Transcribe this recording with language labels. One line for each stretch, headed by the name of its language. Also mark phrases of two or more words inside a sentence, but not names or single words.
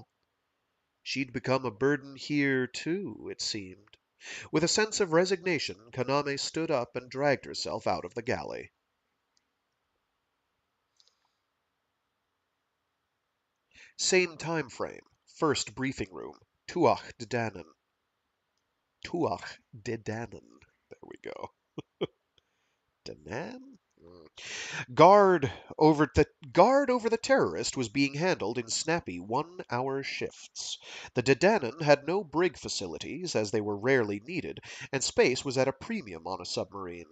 English: She'd become a burden here, too, it seemed. With a sense of resignation, Kaname stood up and dragged herself out of the galley. Same time frame. First briefing room. Tuach de Danann. Tuach de Danann. There we go. Danann? Guard over the terrorist was being handled in snappy 1-hour shifts. The Dedannan had no brig facilities, as they were rarely needed, and space was at a premium on a submarine.